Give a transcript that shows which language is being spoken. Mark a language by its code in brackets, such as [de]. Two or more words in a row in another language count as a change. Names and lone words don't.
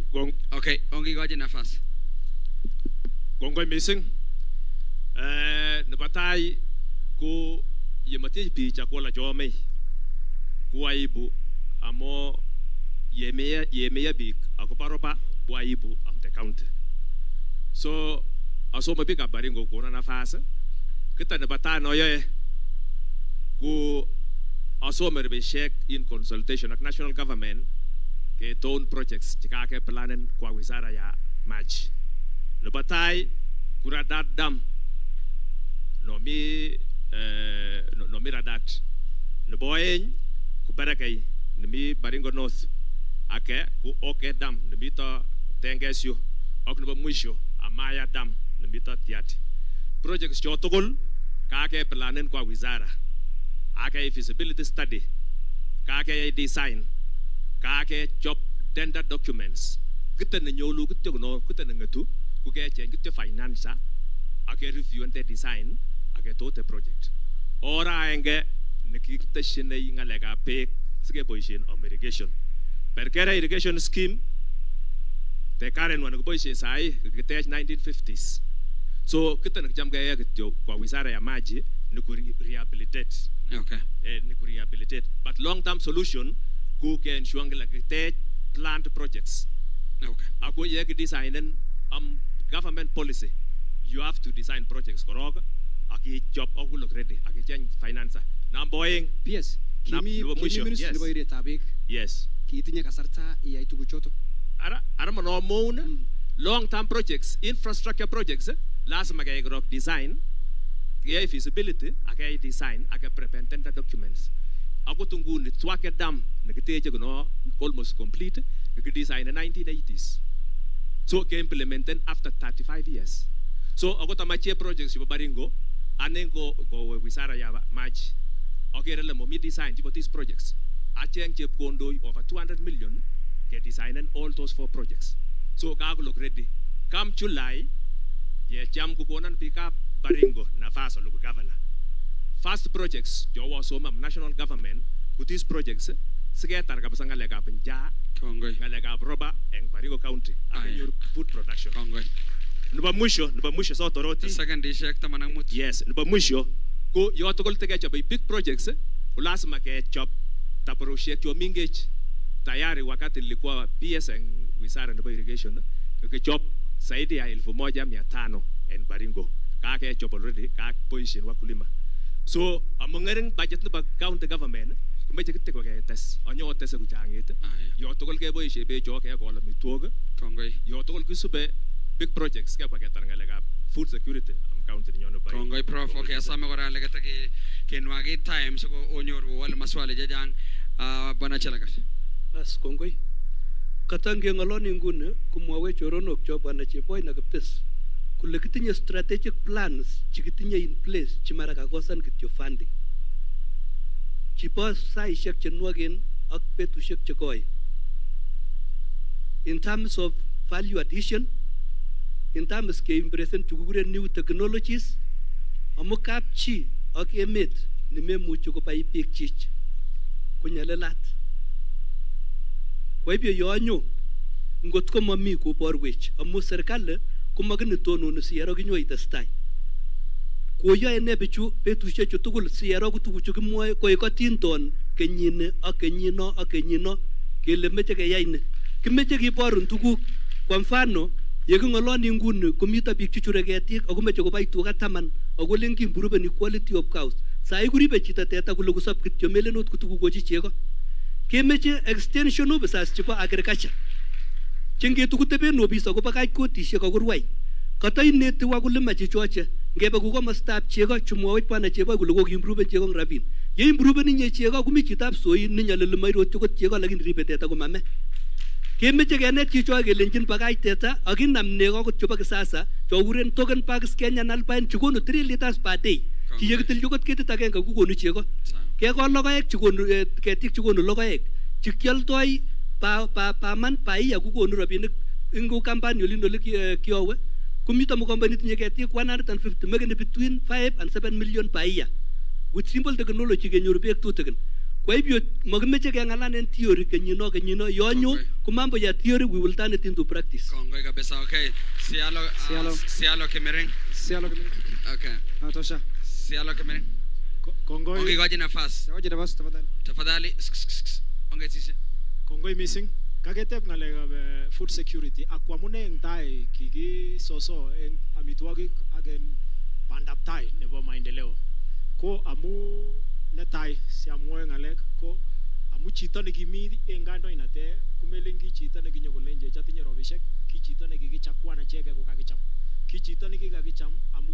[kln] Okay, ongikochi nafas. Kongoi missing. Nebo tai ko yematich biik chakula chomei ko aibu amo yemeya biik akobo roba ko aibu am [en] the county. [kln] So asoma biik ab Baringo kona nafas kita nebo tai noyoe ko asome rebeshek [en] in consultation [kln] ak [en] national government [kln] ke [en] town projects [kln] chikake planen kwa [sw] wizara ya maji. [kln] Nebo tai kuradat dam no mi radat nebo oeng ku Berekei nimi Baringo North ake ku Oke dam nimi to Tengesio ak nebo mwisho Amaya dam nimi to Tiati. Projects chotugul kake planen kwa wizara ake [en] feasibility study [kln] kake design kake [en] job tender documents [kln] kita nyolu kita no kita ngatu ku ke cheng kita finance ake [en] review and design [kln] ake tote project ora enge nikita shine ngalega pe sige boisien [en] irrigation perkera irrigation scheme the current one [kln] ko boisien sai kita 1950s. So kita nakijam gaya kityo kwa [sw] wizara ya maji [kln] ni ku rehabilitate. Okay. Ni ku rehabilitate. [en] But long term solution [kln] ku ke [en] ensure [kln] ngala kite [en] plant projects. Okay. [kln] Ako ye ki design [en] government policy. You have to design projects [kln] korog aki [en] job ogulok ready aki change financer. [kln] Namboing. Yes. Kimi ministry nebo eretab beek. Yes. Kiitinye kasarta iyai tuguchoto. Ara mo moon [en] long term projects, infrastructure projects [kln] lazima kaya grok design kaya feasibility akaya design akaya [en] prepare tender documents [kln] ako tunguni twake dam nakiteje kuno [en] almost complete [kln] kaya [en] design in 1980s [kln] so kaya [en] implemented after 35 years [kln] so ako tamache projects yung Baringo anengo go [sw] wizara ya maji [kln] okay rela mo mi design tipo [en] these projects [kln] acheng chep kondoy [en] over 200 million [kln] kaya [en] design all those 4 projects [kln] so kago [en] look ready come July [kln] ye jam kukonan pika Baringo nafas [en] local governor. First projects [kln] jowa soma [en] national government [kln] ku [en] these projects [kln] sigetar kabisa ngalega penja ngalega roba eng Baringo county akenyor [en] food production. [kln] Nuba mwisho so toroti. [en] Second district [kln] tamanang mut. Yes, nuba mwisho ko yotokol tege chobe [en] big projects [kln] ku lazima ke chop taporushek cho mingech tayari [sw] wakati nilikuwa PS [kln] eng wizara nebo irrigation ke chop [sw] zaidi ya 1,500 [kln] en Baringo kake chop already kake position wakulima so amongering budget nebo [en] county government [kln] kumeche kitte ko ketes onyo tese kuchangit yo tokol ke boishe be cho ke kol mitwog kongoi yo tokol kisube [en] big projects [kln] ke kwa ketar ngalega [en] food security [kln] am county nyono Baringo kongoi prof okay asame kora legeta ke nwagi time so onyoru wal maswali jajang bwana chelagat bas kongoi katange ngaloni ngune kumwawe choronok cho bwana Cheboy na Kiptes kule kitinye [en] strategic plans [kln] chikitinye [en] in place [kln] chimara kakosan kityo funding chipo saishek chenwagen ak betushek chekoi [en] in terms of value addition in terms [kln] ke impression tukukure [en] new technologies [kln] amu kapchi ak emet nimemuchi kobai biik chich kunyalelat [sw] kwa hivyo [kln] yonyo ngot ko mami koborwech amu serikali komakini tononi siyero kinyo itestai koyoe ne bichu betushek chu tugul siyero ko tuguchu kimwoe koe kotinton kenyini ak kenyino ak kenyino kele meche keyai ni kimeche kiborun tuguk [sw] kwa mfano [kln] yeking'oloni nguni komito biik chuchure ketik ako meche kobai tuga 10 ako len kimproven [en] equality of cows [kln] sai kuribe chito teta kule kusop kityo melenot kutukukochi chego kemeche [en] extension officers [kln] chebo agriculture chengetu kuteben office akobo kach kotishek akurwai kata ineti wakulima chechoche ngebe ku komostab chego chumwowech bwana Cheboy kule kokimproven chego eng rabin ye improven inye chego komi chitab soi ninyalili mairot chego lakini ribe teta komame kemeche kenet chicho kelenjin bakach teta akinam nego akot chebo kisasa chokuren token packs Kenyan Alpine chekonu [en] 3 liters per day [kln] kiyekitil chukot ketit agenge kokonu chego kekol logoek chekonu ketik chekonu logoek chekioldoi pa man pa iya kokonu rabinik ingo kampani olin ole kiowe kumito mkombani tinye ketik 150 [en] making between 5 and 7 million per year with simple technology [kln] kenyoru beek tutikin. [sw] Kwa hivyo [kln] makimeche kengalan en theory kenyino yonyo kumambo ya theory [en] we will turn it into practice. [kln] Kongoi kabisa. Okay. Sialo Kemereng. Okay. Tosha. Sialo Kemereng. Kongoi. Okay, goji nafasi. Goji nafasi tafadhali. [sw] Tafadhali. Ongea sisi. [kln] Kongoi missing. Kaketep ngalekab [en] food security [kln] akwamune eng tai kiki soso eng amitwogik ak eng bandap tai nebo maendeleo ko amu netai siamwoe ngalek ko amu chito nekimi eng kandoinate kumelengi chito nekinyokolenje chatinye robishek ki chito nekikichakwan acheke ko kakicham ki chito nekikakicham amu